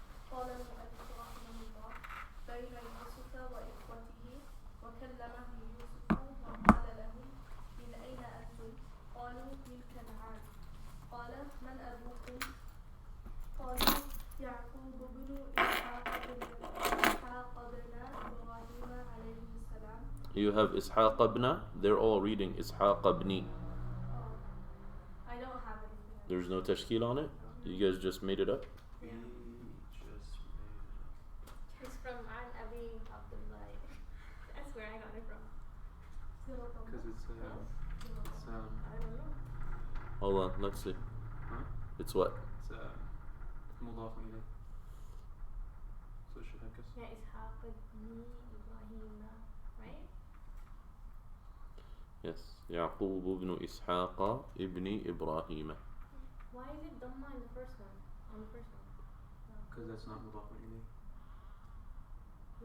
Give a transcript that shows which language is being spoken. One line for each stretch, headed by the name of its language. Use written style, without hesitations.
Arabic: قال المؤلف رحمه الله: بين يوسف وإخوته وكلمه يوسف وقال لهم: من أين أنتم؟ قالوا: من كنعان. قال: من أبوكم؟ قالوا: يعقوب بن إسحاق بن إبراهيم عليه السلام.
English: You have Ishaq ibn. They're all reading Ishaq ibn. I don't have anything. There's no tashkil on it? You guys just made it up? We just made It's from An Abi Abdullah. That's where I got it from. Because it's I don't know. Hold on, let's see. huh? It's what? It's مضاف إليه. So it should have guessed. Yeah, Ishaq ibn Ibrahim, right? Yes.
Arabic: يعقوب ibn Ishaq ibn Ibrahim.
English: Why is it Dhamma in the first one? On the first one? Because that's not مضاف إليه.